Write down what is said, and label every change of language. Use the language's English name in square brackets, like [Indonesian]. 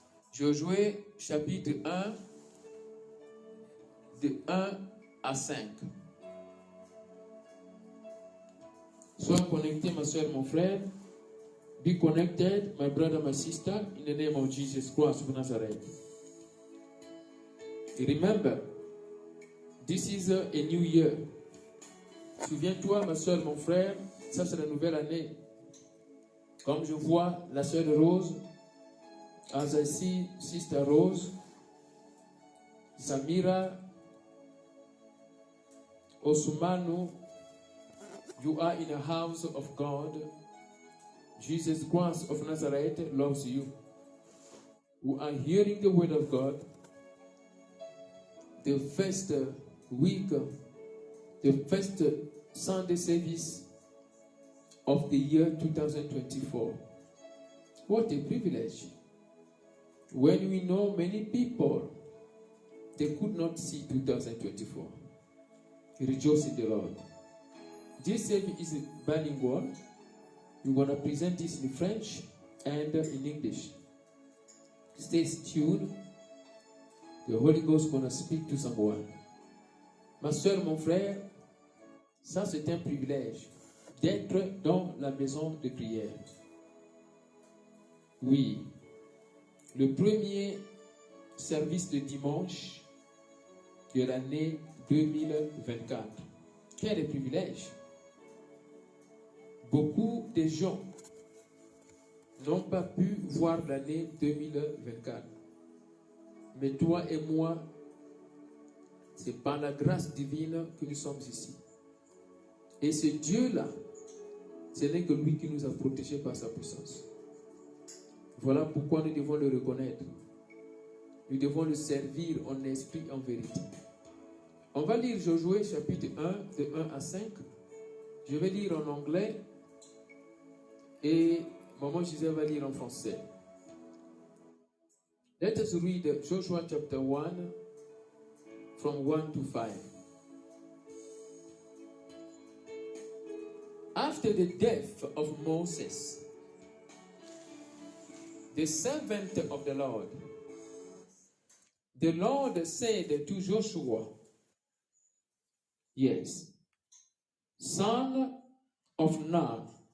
[French] Josué chapitre 1 de 1 à 5. Sois connecté, ma soeur, mon frère. [English] Be connected, my brother, my sister, in the name of Jesus Christ of Nazareth. Remember, this is a new year. [French] Souviens-toi, ma soeur, mon frère, ça c'est la nouvelle année. Comme je vois la soeur Rose, [English] as I see Sister Rose, Samira, Osumanu, you are in a house of God. Jesus Christ of Nazareth loves you. Who are hearing the word of God. The first week, the first Sunday service of the year 2024. What a privilege. When we know many people, they could not see 2024. Rejoice in the Lord. This service is bilingual. We're going to present this in French and in English. Stay tuned. The Holy Ghost is going to speak to someone. [French] Ma soeur, mon frère, ça c'est un privilège d'être dans la maison de prière. Oui, le premier service de dimanche de l'année 2024. Quel privilège! beaucoup de gens n'ont pas pu voir l'année 2024. Mais toi et moi, c'est par la grâce divine que nous sommes ici. Et ce Dieu-là, ce n'est que lui qui nous a protégés par sa puissance. Voilà pourquoi nous devons le reconnaître. Nous devons le servir en esprit et en vérité. On va lire Josué chapitre 1, de 1 à 5. Je vais lire en anglais et Maman Gisèle va lire en français. [English] Let us read Joshua chapter 1 from 1 to 5. After the death of Moses, the servant of the Lord said to Joshua, yes, son of Nun,